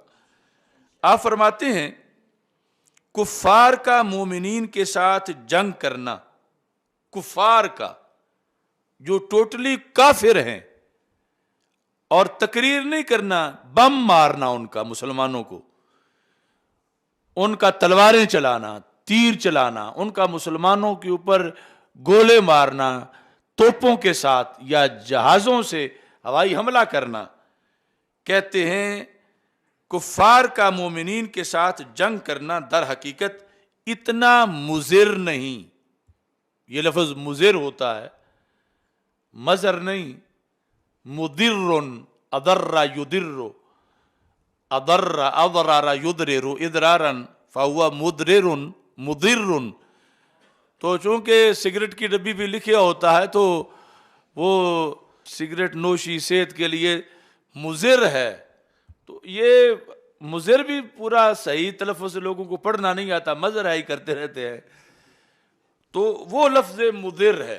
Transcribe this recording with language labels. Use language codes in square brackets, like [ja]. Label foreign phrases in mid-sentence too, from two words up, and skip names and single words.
[ur] آپ فرماتے ہیں کفار کا مومنین کے ساتھ جنگ کرنا، کفار کا جو ٹوٹلی کافر ہیں، اور تقریر نہیں کرنا، بم مارنا ان کا، مسلمانوں کو ان کا تلواریں چلانا، تیر چلانا، ان کا مسلمانوں کے اوپر گولے مارنا توپوں کے ساتھ یا جہازوں سے ہوائی حملہ کرنا۔ کہتے ہیں کفار کا مومنین کے ساتھ جنگ کرنا در حقیقت اتنا مضر نہیں، یہ لفظ مضر ہوتا ہے، مضر نہیں، مضر [ar] أضرّ يضرّ، أضرّ إضرارا يضرّ إضرارا فهو مضرّ مضرّ. [ur] تو چونکہ سگریٹ کی ڈبی بھی لکھا ہوتا ہے تو وہ سگریٹ نوشی صحت کے لیے مضر ہے، تو یہ مضر بھی پورا صحیح تلفظ سے لوگوں کو پڑھنا نہیں آتا، مجرائی کرتے رہتے ہیں، تو وہ لفظ مضر ہے.